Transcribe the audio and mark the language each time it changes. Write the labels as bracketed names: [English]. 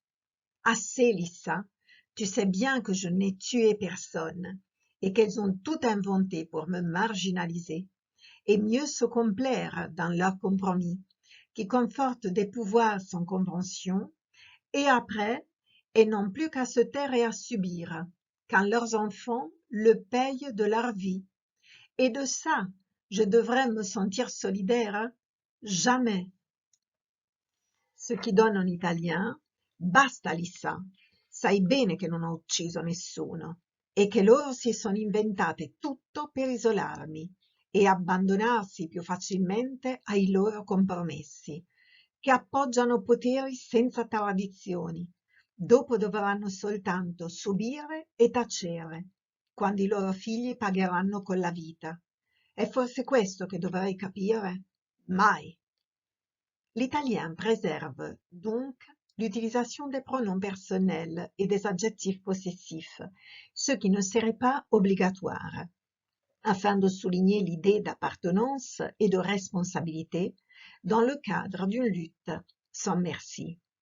[French] « Assez, Lyssa, tu sais bien que je n'ai tué personne, et qu'elles ont tout inventé pour me marginaliser, et mieux se complaire dans leur compromis, qui conforte des pouvoirs sans convention, et après, elles n'ont plus qu'à se taire et à subir, quand leurs enfants le payent de leur vie. Et de ça, je devrais me sentir solidaire? Jamais. » Ce qui donne en italien: [Italian] basta Lisa, sai bene che non ho ucciso nessuno e che loro si sono inventate tutto per isolarmi e abbandonarsi più facilmente ai loro compromessi, che appoggiano poteri senza tradizioni. Dopo dovranno soltanto subire e tacere, quando i loro figli pagheranno con la vita. È forse questo che dovrei capire? Mai. [French] L'italien préserve donc l'utilisation des pronoms personnels et des adjectifs possessifs, ce qui ne serait pas obligatoire, afin de souligner l'idée d'appartenance et de responsabilité dans le cadre d'une lutte sans merci.